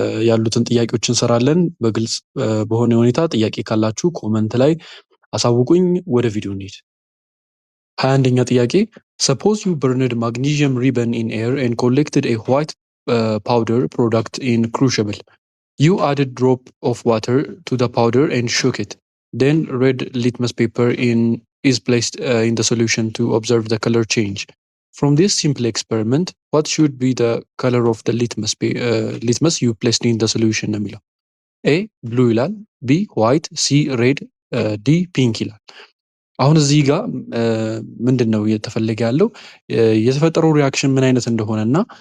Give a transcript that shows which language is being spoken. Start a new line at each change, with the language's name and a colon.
Amharic: ያሉትን ጥያቄዎች እንሰራለን። በግልጽ በሆነ ሁኔታ ጥያቄ ካላችሁ ኮመንት ላይ አሳውቁኝ። ወደ ቪዲዮ እንሂድ። 21ኛ ጥያቄ
English: suppose you burned magnesium ribbon in air and collected a white powder product in crucible. You added drop of water to the powder and shook it. Then red litmus paper is placed in the solution to observe the color change. From this simple experiment, what should be the color of the litmus you placed in the solution?
Amharic: A blue ይላል፣ B white፣ C red፣ D pink ይላል። አሁን እዚህ ጋር ምንድን ነው እየተፈለገ ያለው የተፈጠረው ሪያክሽን ምን አይነት እንደሆነና